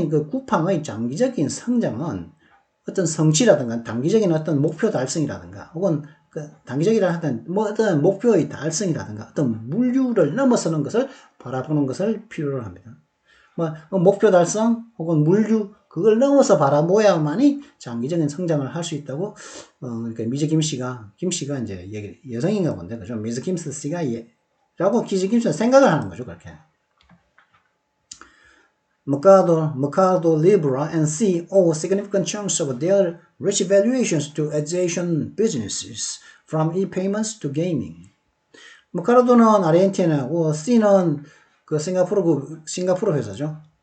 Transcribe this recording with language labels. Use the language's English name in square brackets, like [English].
[Korean] 쿠팡의 장기적인 성장은 어떤 성취라든가 단기적인 어떤 목표 달성이라든가 혹은 단기적이라는 어떤 목표의 달성이라든가 어떤 물류를 넘어서는 것을 바라보는 것을 필요로 합니다. 목표 달성 혹은 물류 그걸 넘어서 바라보야만이 장기적인 성장을 할 수 있다고 그러니까 미즈 김 씨가 이제 여성인가 본데, 그죠? 미즈 김 씨가 라고 미즈 김 씨가 생각을 하는 거죠, 그렇게. [English] Mercado Libre and Sea owe significant chunks of their rich valuations to Asian businesses, from e-payments to gaming. [Korean] 머카도는 아르헨티나고 C는 싱가포르 회사죠.